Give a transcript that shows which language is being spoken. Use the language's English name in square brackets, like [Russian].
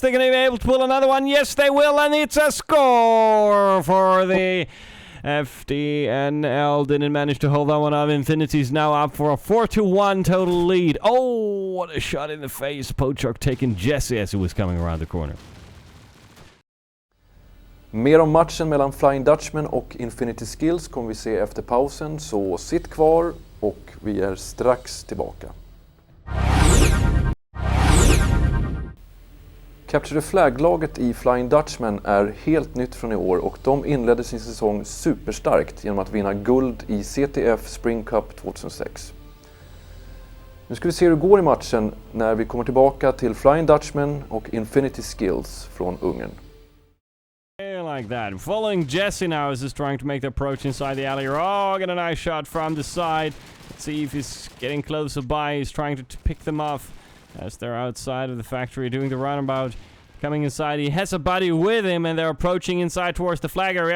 [English] They're going to be able to pull another one. Yes, they will. And it's a score for the FDNL. Didn't manage to hold that one up. Infinity's now up for a 4-1 total lead. Oh, what a shot in the face. Pochok taking Jesse as he was coming around the corner. [Swedish] Mer om matchen mellan Flying Dutchman och Infinity Skills kommer vi se efter pausen, så sitt kvar och vi är strax tillbaka. Capture the Flag-laget i Flying Dutchman är helt nytt från i år och de inledde sin säsong superstarkt genom att vinna guld i CTF Spring Cup 2006. Nu ska vi se hur det går i matchen när vi kommer tillbaka till Flying Dutchman och Infinity Skills från Ungern. [English] Like that. Following Jesse now as he's trying to make the approach inside the alley. Oh, get a nice shot from the side. Let's see if he's getting closer by. He's trying to pick them off as they're outside of the factory doing the runabout. Coming inside, he has a buddy with him and they're approaching inside towards the flag area.